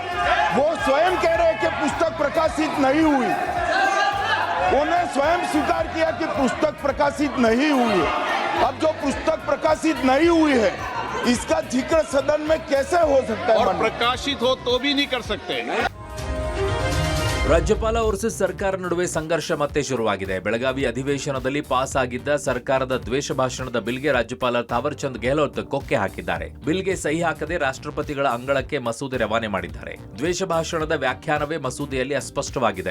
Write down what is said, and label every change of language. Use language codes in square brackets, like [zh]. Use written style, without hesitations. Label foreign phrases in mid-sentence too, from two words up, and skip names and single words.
[hi] वो स्वयं कह रहे हैं कि पुस्तक प्रकाशित नहीं हुई, उन्होंने स्वयं स्वीकार किया कि पुस्तक प्रकाशित नहीं हुई है। अब जो पुस्तक प्रकाशित नहीं हुई है इसका जिक्र सदन में कैसे हो सकता है? और प्रकाशित हो तो भी नहीं कर सकते। [kn] ರಾಜ್ಯಪಾಲ ವರ್ಸಸ್ ಸರ್ಕಾರ ನಡುವೆ ಸಂಘರ್ಷ ಮತ್ತೆ ಶುರುವಾಗಿದೆ. ಬೆಳಗಾವಿ ಅಧಿವೇಶನದಲ್ಲಿ ಪಾಸ್ ಆಗಿದ್ದ ಸರ್ಕಾರದ ದ್ವೇಷ ಭಾಷಣದ ಬಿಲ್ಗೆ ರಾಜ್ಯಪಾಲ ಥಾವರ್ ಚಂದ್ ಗೆಹ್ಲೋಟ್ ಕೊಕ್ಕೆ ಹಾಕಿದ್ದಾರೆ. ಬಿಲ್ಗೆ ಸಹಿ ಹಾಕದೆ ರಾಷ್ಟ್ರಪತಿಗಳ ಅಂಗಳಕ್ಕೆ ಮಸೂದೆ ರವಾನೆ ಮಾಡಿದ್ದಾರೆ. ದ್ವೇಷ ಭಾಷಣದ ವ್ಯಾಖ್ಯಾನವೇ ಮಸೂದೆಯಲ್ಲಿ ಅಸ್ಪಷ್ಟವಾಗಿದೆ.